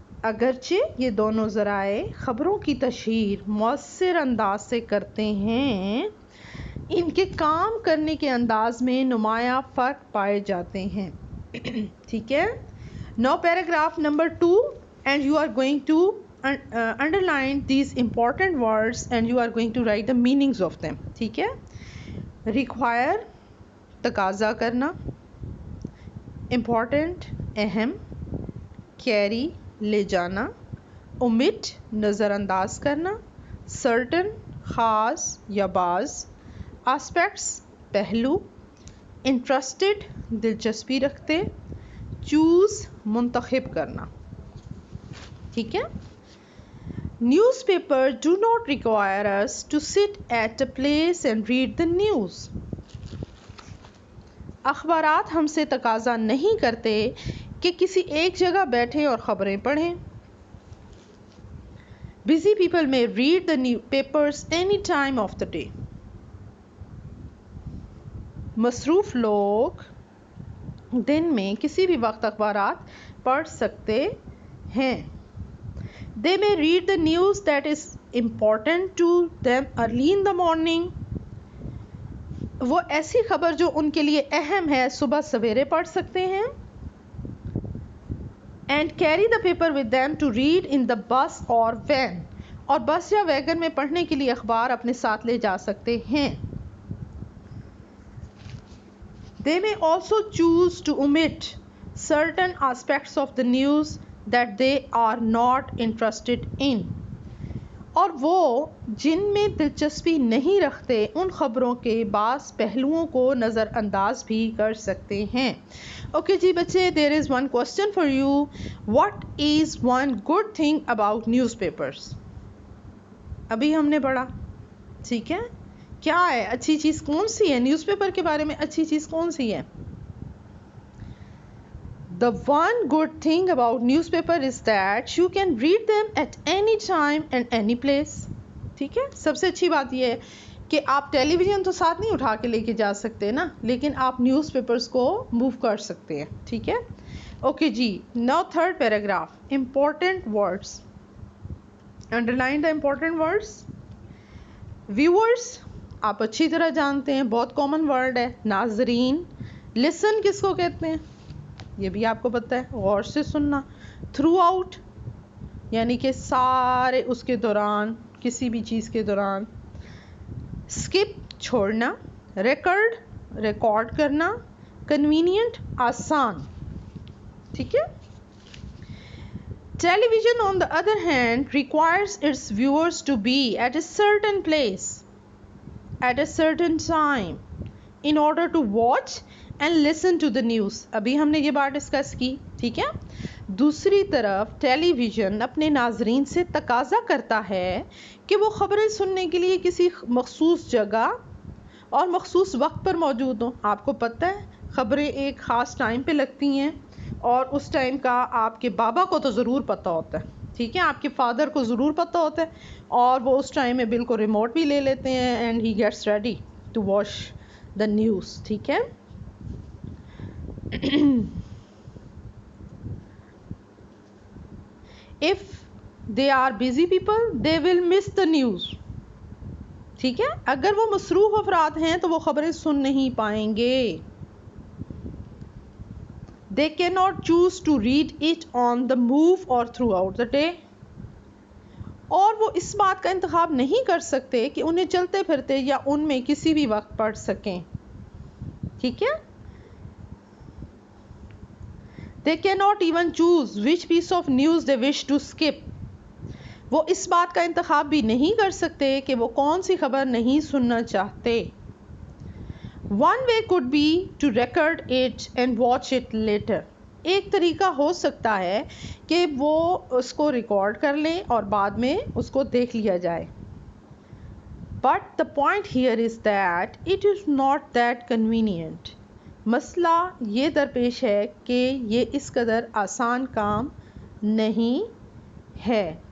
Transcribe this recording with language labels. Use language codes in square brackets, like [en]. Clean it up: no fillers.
[ur] اگرچہ یہ دونوں ذرائع خبروں کی تشہیر مؤثر انداز سے کرتے ہیں، ان کے کام کرنے کے انداز میں نمایاں فرق پائے جاتے ہیں. ٹھیک ہے. [en] Now paragraph number 2, and you are going to underline these important words, and you are going to write the meanings of them. [ur] ٹھیک ہے. Require, تقاضا کرنا. [en] Important, اہم. [ur] Carry, لے جانا. Omit, نظر انداز کرنا. Certain, خاص یا بعض. Aspects, پہلو. Interested, دلچسپی رکھتے. چوز منتخب کرنا. ٹھیک ہے. [en] News paper do not require us to sit at a place and read the news. [ur] اخبارات ہم سے تقاضا نہیں کرتے کہ کسی ایک جگہ بیٹھیں اور خبریں پڑھیں. [en] Busy people may read the papers any time of the day. [ur] مصروف لوگ دن میں کسی بھی وقت اخبارات پڑھ سکتے ہیں. [en] They may read the news that is important to them early in the morning. [ur] وہ ایسی خبر جو ان کے لیے اہم ہے صبح سویرے پڑھ سکتے ہیں. [en] And carry the paper with them to read in the bus or van. [ur] اور بس یا ویگن میں پڑھنے کے لیے اخبار اپنے ساتھ لے جا سکتے ہیں. [en] They may also choose to omit certain aspects of the news that they are not interested in. [ur] اور وہ جن میں دلچسپی نہیں رکھتے ان خبروں کے بعض پہلوؤں کو نظر انداز بھی کر سکتے ہیں. اوکے جی بچے, [en] there is one question for you. What is one good thing about newspapers? [ur] ابھی ہم نے پڑھا. ٹھیک ہے, کیا ہے اچھی چیز کون سی ہے نیوز پیپر کے بارے میں؟ اچھی چیز کون سی ہے؟ [en] The one good thing about newspaper is that you can read them at any time and any place. [ur] ٹھیک ہے, سب سے اچھی بات یہ ہے کہ آپ ٹیلی ویژن تو ساتھ نہیں اٹھا کے لے کے جا سکتے نا, لیکن آپ نیوز پیپرز کو موو کر سکتے ہیں. ٹھیک ہے. [en] Okay جی, now third paragraph, important words. Underline the important words. [ur] Viewers آپ اچھی طرح جانتے ہیں, بہت کامن ورڈ ہے. ناظرین, listen کس کو کہتے ہیں یہ بھی آپ کو پتہ ہے, غور سے سننا. تھرو آؤٹ یعنی کہ سارے اس کے دوران, کسی بھی چیز کے دوران. اسکپ چھوڑنا. ریکارڈ ریکارڈ کرنا. کنوینئنٹ آسان. ٹھیک ہے. [en] Television on the other hand requires its viewers to be at a certain place at a certain time in order to watch and listen to the news. [ur] ابھی ہم نے یہ بات ڈسکس کی. ٹھیک ہے. دوسری طرف ٹیلی ویژن اپنے ناظرین سے تقاضا کرتا ہے کہ وہ خبریں سننے کے لیے کسی مخصوص جگہ اور مخصوص وقت پر موجود ہوں. آپ کو پتہ ہے خبریں ایک خاص ٹائم پہ لگتی ہیں, اور اس ٹائم کا آپ کے بابا کو تو ضرور پتہ ہوتا ہے. ٹھیک ہے, آپ کے فادر کو ضرور پتہ ہوتا ہے, اور وہ اس ٹائم میں بالکل ریموٹ بھی لے لیتے ہیں [en] And he gets ready to watch the news. [ur] ٹھیک ہے. [en] If they are busy people, they will miss the news. [ur] ٹھیک ہے. اگر وہ مصروف افراد ہیں تو وہ خبریں سن نہیں پائیں گے. [en] They cannot choose to read it on the move or throughout the day. [ur] اور وہ اس بات کا انتخاب نہیں کر سکتے کہ انہیں چلتے پھرتے یا ان میں کسی بھی وقت پڑھ سکیں. ٹھیک ہے. [en] They cannot even choose which piece of news they wish to skip. [ur] وہ اس بات کا انتخاب بھی نہیں کر سکتے کہ وہ کون سی خبر نہیں سننا چاہتے. [en] One way could be to record it and watch it later. [ur] ایک طریقہ ہو سکتا ہے کہ وہ اس کو ریکارڈ کر لیں اور بعد میں اس کو دیکھ لیا جائے. [en] But the point here is that it is not that convenient. [ur] مسئلہ یہ درپیش ہے کہ یہ اس قدر آسان کام نہیں ہے.